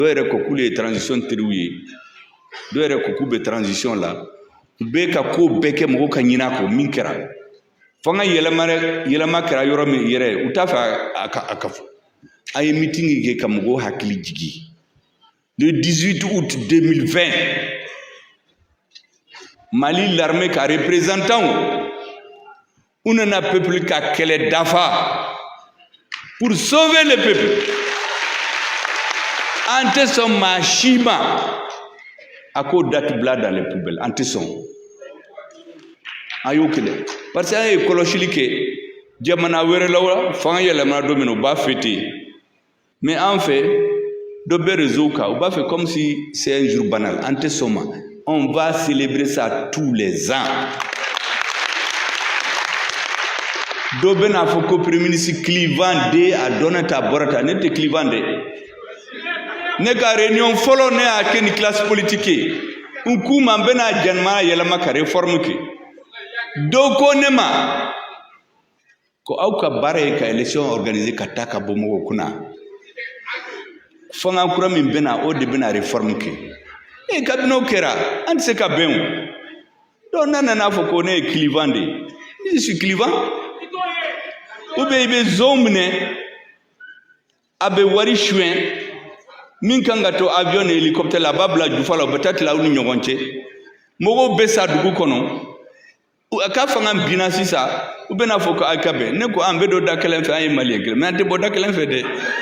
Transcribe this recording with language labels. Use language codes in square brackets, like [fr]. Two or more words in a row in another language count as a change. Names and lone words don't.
[bm] dɔw yɛrɛ ko k'ulu ye transition teriw ye dɔw yɛrɛ ko k'u bɛ transition la u bɛ ka ko bɛɛ kɛ mɔgɔw ka ɲin'a kɔ min kɛra fanga yɛlɛma kɛra yɔrɔ min yɛrɛ u t'a fɛ a ka fɔ a ye meeting kɛ ka mɔgɔw hakili jigi [fr] le 18 août 2020 [bm] Mali l'armée ka représentant u nana peuple ka kɛlɛ dafa [fr] pour sauver le peuple [bm] an tɛ sɔn maa si ma a k'o date bila [fr] dans les poubelles [bm] an tɛ sɔn a y'o kɛ dɛ [fr] parce que [bm] an ye kɔlɔsili kɛ jamana wɛrɛ la fanga yɛlɛmana don min na u b'a fêter mais an fɛ dɔ bɛ réseau kan u b'a fɛ [fr] comme si c'est un jour banal [bm] an tɛ sɔn ma [fr] on va célébrer ça tous les ans [bm] dɔ bɛ n'a fɔ ko [fr] premier ministre clivant [bm] de a dɔnna ta bɔra ta ne tɛ clivant dɛ ne ka réunion fɔlɔ ne y'a kɛ ni [fr] classe politique [bm] ye n k'u ma n bɛna jamana yɛlɛma ka réforme kɛ dɔw ko ne ma ko aw ka baara ye ka [fr] élection organiser [bm] ka taa ka bɔ mɔgɔw kunna fanga kura min bɛna o de bɛna réforme kɛ kabini o kɛra an tɛ se ka bɛn o donc n'a nana fɔ ko ne ye clivant de ye [fr] je suis clivant ou bien [bm] i bɛ zon minɛ a bɛ wari suɲɛ min kan ka to avion ni hélicoptère la a b'a bila jufa la o bɛ taa tila aw ni ɲɔgɔn cɛ mɔgɔw bɛ sa dugu kɔnɔ a ka fanga binna sisan u bɛna fɔ ko a ka bɛn ne ko an bɛ don da kelen fɛ an ye maliyɛn kelen mais an tɛ bɔ da kelen fɛ dɛ